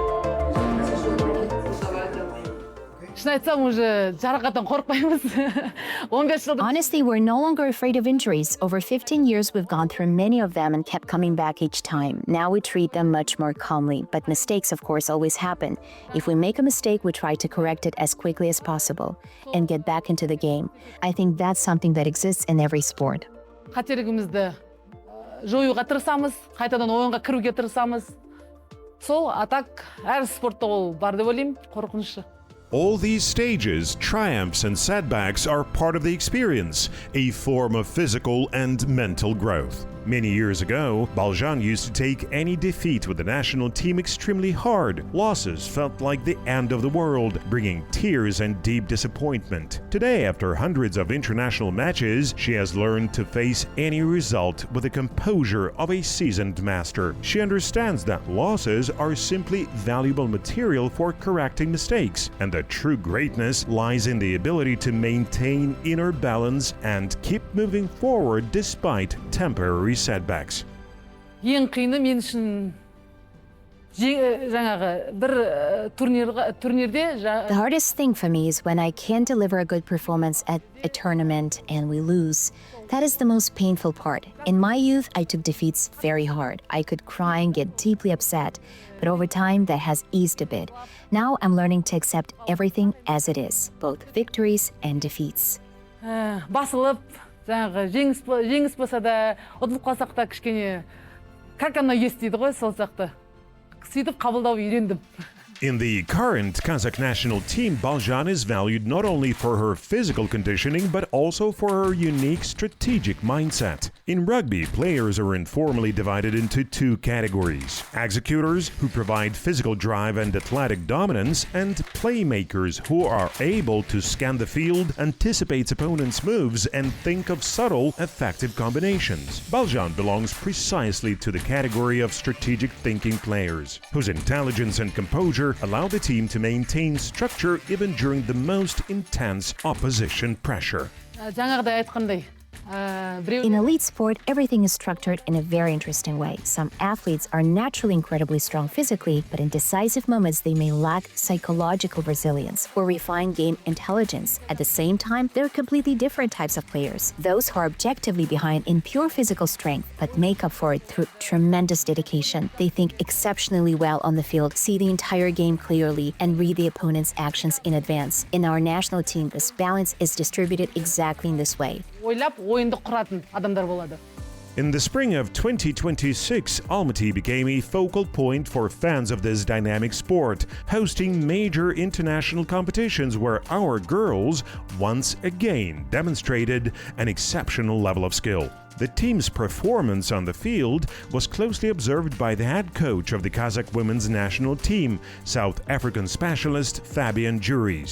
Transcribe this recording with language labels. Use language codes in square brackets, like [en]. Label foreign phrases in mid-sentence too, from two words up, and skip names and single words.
[kk] Шын айтсам, уже жарақаттан қорықпаймыз. 15 жылдық. [en] Honestly, we're no longer afraid of injuries. Over 15 years, we've gone through many of them and kept coming back each time. Now we treat them much more calmly, but mistakes, of course, always happen. If we make a mistake, we try to correct it as quickly as possible and get back into the game. I think that's something that exists in every sport. [kk] Қателігімізді жоюға тырысамыз, қайтадан ойынға кіруге тырысамыз. Сол атак әр спортта ол бар деп ойлаймын, қорқынышы. [en] All these stages, triumphs and setbacks are part of the experience, a form of physical and mental growth. Many years ago, Balzhan used to take any defeat with the national team extremely hard. Losses felt like the end of the world, bringing tears and deep disappointment. Today, after hundreds of international matches, she has learned to face any result with the composure of a seasoned master. She understands that losses are simply valuable material for correcting mistakes, and the true greatness lies in the ability to maintain inner balance and keep moving forward despite temporary setbacks. [kk] Ең қиыны мен үшін жаңағы бір турнирде [en] The hardest thing for me is when I can't deliver a good performance at a tournament and we lose. That is the most painful part. In my youth, I took defeats very hard. I could cry and get deeply upset, but over time that has eased a bit. Now I'm learning to accept everything as it is, both victories and defeats. [kk] басылып, жаңағы жеңіс болса да, ұтылып қалсақ та кішкене [ru] как оно есть [kk] дейді ғой, сол сияқты. Сөйтіп қабылдау үйрендім. [en] In the current Kazakh national team, Balzhan is valued not only for her physical conditioning but also for her unique strategic mindset. In rugby, players are informally divided into two categories: executors, who provide physical drive and athletic dominance, and playmakers, who are able to scan the field, anticipate opponents' moves, and think of subtle, effective combinations. Balzhan belongs precisely to the category of strategic thinking players, whose intelligence and composure allow the team to maintain structure even during the most intense opposition pressure. [kk] жаңағыдай айтқандай, [en] In elite sport, everything is structured in a very interesting way. Some athletes are naturally incredibly strong physically, but in decisive moments they may lack psychological resilience or refined game intelligence. At the same time, there are completely different types of players. Those who are objectively behind in pure physical strength, but make up for it through tremendous dedication. They think exceptionally well on the field, see the entire game clearly, and read the opponent's actions in advance. In our national team, this balance is distributed exactly in this way. [kk] ойлап, ойынды құратын адамдар болады. [en] In the spring of 2026, Almaty became a focal point for fans of this dynamic sport, hosting major international competitions where our girls once again demonstrated an exceptional level of skill. The team's performance on the field was closely observed by the head coach of the Kazakh women's national team, South African specialist Fabian Juries.